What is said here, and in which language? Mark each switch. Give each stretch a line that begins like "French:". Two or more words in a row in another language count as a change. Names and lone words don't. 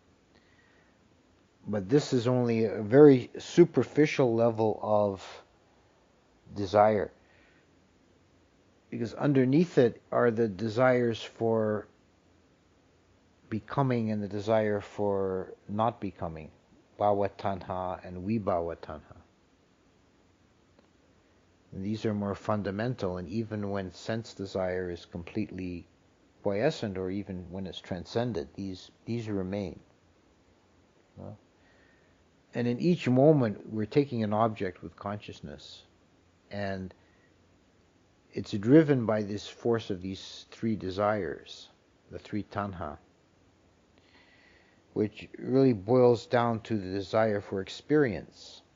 English: But this is only a very superficial level of desire, because underneath it are the desires for becoming and the desire for not becoming,
Pali: bhava tanha and vibhava tanha.
English: And these are more fundamental, and even when sense desire is completely quiescent, or even when it's transcended, these remain. And in each moment we're taking an object with consciousness, and it's driven by this force of these three desires, the three tanha, which really boils down to the desire for experience.